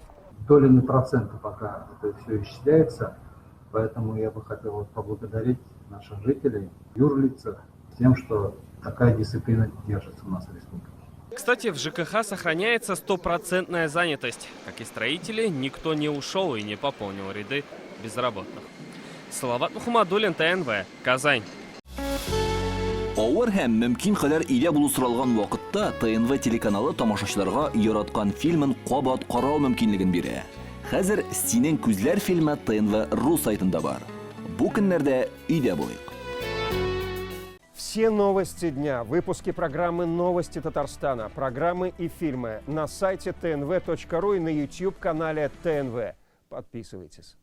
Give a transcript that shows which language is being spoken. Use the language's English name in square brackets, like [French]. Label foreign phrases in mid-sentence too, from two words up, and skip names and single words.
[Russian] Долями процента пока это все исчисляется, поэтому я бы хотел поблагодарить наших жителей, юрлица, тем, что такая дисциплина держится у нас в республике. Кстати, в ЖКХ сохраняется стопроцентная занятость. Как и строители, никто не ушел и не пополнил ряды безработных. Салават Мухаммадуллин, ТНВ, Казань. [Tatar] Авыр һәм мөмкин кадәр илә булу соралган вакытта ТНВ телеканалы тамашачыларга яраткан фильмын кабат карау мөмкинлеген бирә. Хәзер "Синең күзләр" фильмы ТНВ.ру сайтында бар. Бу көннәрдә өйдә булыйк. [Russian] Все новости дня, выпуски программы «Новости Татарстана», программы и фильмы на сайте tnv.ru и на YouTube-канале ТНВ. Подписывайтесь.